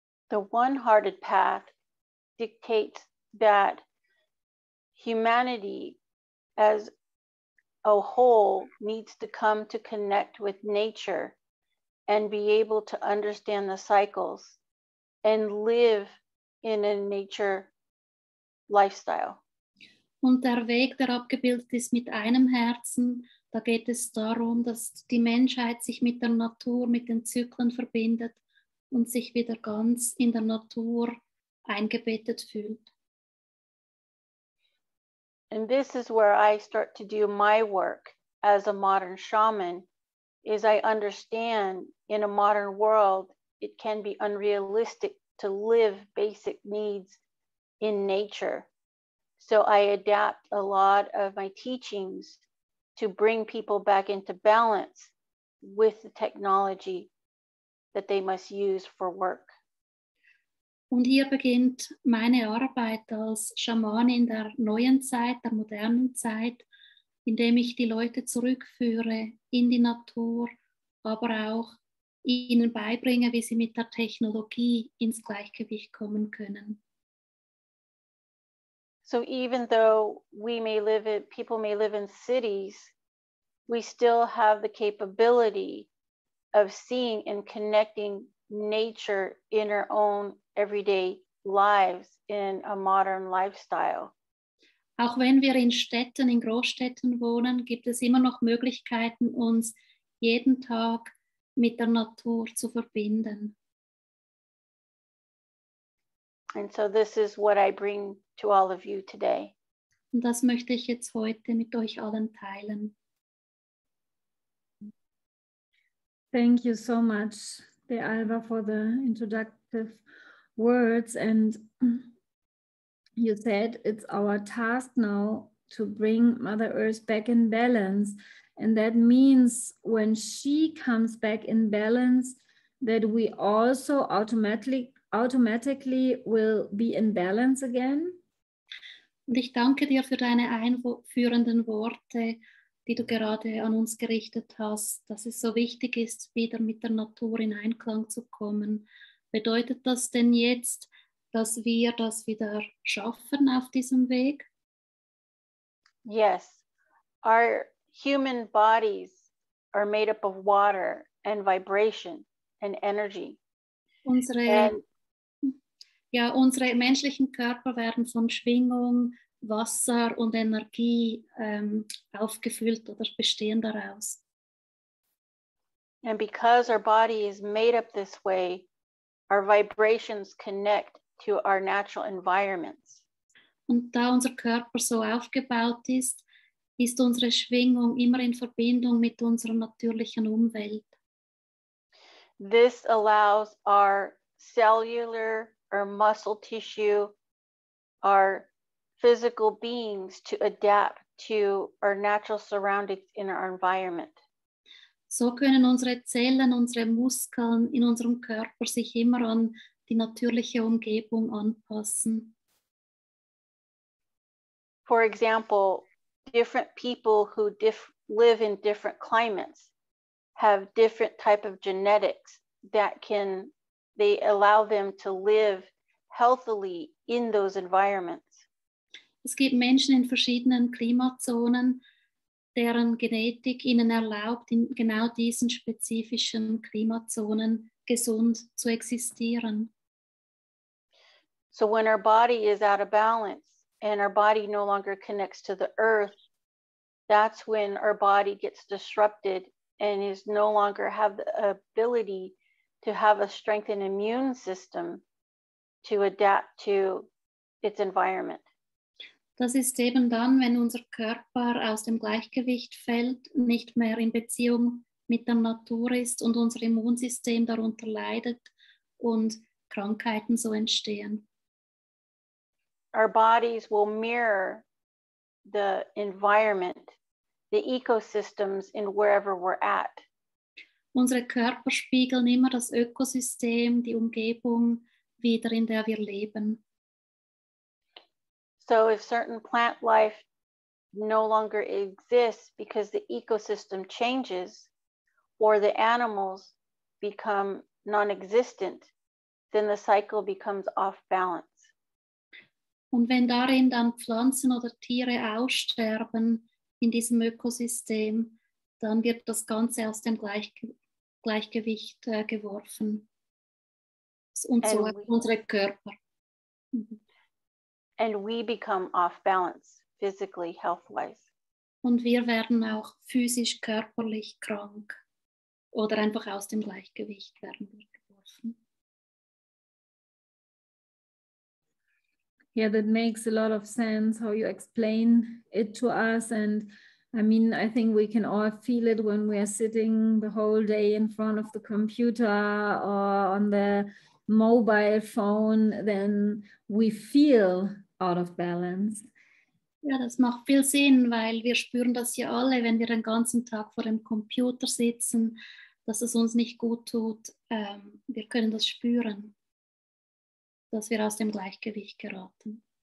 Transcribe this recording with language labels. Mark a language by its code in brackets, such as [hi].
[en] The one-hearted path dictates that humanity as a whole needs to come to connect with nature and be able to understand the cycles and live in a nature lifestyle. [de] Und der Weg, der abgebildet ist mit einem Herzen, da geht es darum, dass die Menschheit sich mit der Natur, mit den Zyklen verbindet und sich wieder ganz in der Natur eingebettet fühlt. [en] And this is where I start to do my work as a modern shaman, is I understand in a modern world, it can be unrealistic to live basic needs in nature. So I adapt a lot of my teachings to bring people back into balance with the technology that they must use for work. [de] Und hier beginnt meine Arbeit als Schamanin der neuen Zeit, der modernen Zeit, indem ich die Leute zurückführe in die Natur, aber auch ihnen beibringe, wie sie mit der Technologie ins Gleichgewicht kommen können. [en] So even though people may live in cities, we still have the capability of seeing and connecting nature in our own everyday lives in a modern lifestyle. [de] Auch wenn wir in Städten, in Großstädten wohnen, gibt es immer noch Möglichkeiten, uns jeden Tag mit der Natur zu verbinden. [en] And so this is what I bring to all of you today. [de] Und das möchte ich jetzt heute mit euch allen teilen. [en] Thank you so much, DeAlva, for the introductive words. And you said it's our task now to bring Mother Earth back in balance. And that means when she comes back in balance, that we also automatically will be in balance again. [de] Und ich danke dir für deine einführenden Worte, die du gerade an uns gerichtet hast, dass es so wichtig ist, wieder mit der Natur in Einklang zu kommen. Bedeutet das denn jetzt, dass wir das wieder schaffen auf diesem Weg? [en] Yes, our human bodies are made up of water and vibration and energy. [de] Unsere menschlichen Körper werden von Schwingung, Wasser und Energie aufgefüllt oder bestehen daraus. [en] And because our body is made up this way, our vibrations connect to our natural environments. [de] Und da unser Körper so aufgebaut ist, ist unsere Schwingung immer in Verbindung mit unserer natürlichen Umwelt. [en] This allows our cellular or muscle tissue, our physical beings to adapt to our natural surroundings in our environment. [de] So können unsere Zellen, unsere Muskeln in unserem Körper sich immer an die natürliche Umgebung anpassen. [en] For example, different people who live in different climates have different type of genetics that they allow them to live healthily in those environments. [de] Es gibt Menschen in verschiedenen Klimazonen, deren Genetik ihnen erlaubt, in genau diesen spezifischen Klimazonen gesund zu existieren. [en] So when our body is out of balance and our body no longer connects to the earth, that's when our body gets disrupted and is no longer have the ability to have a strengthened immune system to adapt to its environment. [de] Das ist eben dann, wenn unser Körper aus dem Gleichgewicht fällt, nicht mehr in Beziehung mit der Natur ist und unser Immunsystem darunter leidet und Krankheiten so entstehen. [en] Our bodies will mirror the environment, the ecosystems in wherever we're at. [de] Unsere Körper spiegeln immer das Ökosystem, die Umgebung wider, in der wir leben. [en] So if certain plant life no longer exists because the ecosystem changes or the animals become non-existent, then the cycle becomes off balance. [de] Und wenn darin dann Pflanzen oder Tiere aussterben in diesem Ökosystem, dann wird das Ganze aus dem Gleichgewicht geworfen. Und so unsere Körper. [en] And we become off balance, physically, health-wise. [de] Und wir werden auch physisch, körperlich krank oder einfach aus dem Gleichgewicht werden wir geworfen. [en] Yeah, that makes a lot of sense how you explain it to us. And I mean, I think we can all feel it when we are sitting the whole day in front of the computer or on the mobile phone, then we feel out of balance. [de] Ja, das macht viel Sinn, weil wir spüren das ja alle, wenn wir den ganzen Tag vor dem Computer sitzen, dass es uns nicht gut tut. Wir können das spüren, dass wir aus dem Gleichgewicht geraten.